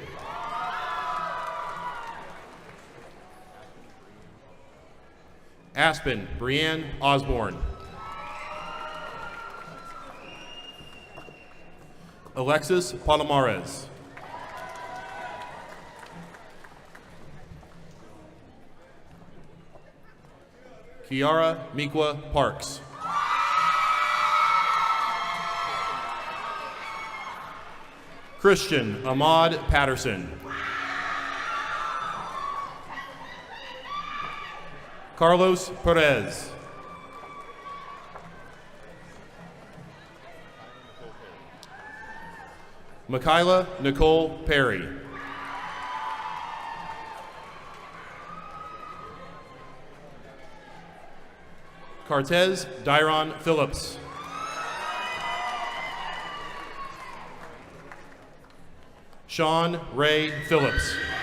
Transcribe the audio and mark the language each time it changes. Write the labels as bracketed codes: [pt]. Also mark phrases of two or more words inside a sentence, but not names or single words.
[en] Aspen Brianne Osborne. Alexis Palomares. Kiara Miqua Parks. Christian Ahmad Patterson. Carlos Perez. Michaela Nicole Perry. Cartez Dyron Phillips. Sean Ray Phillips.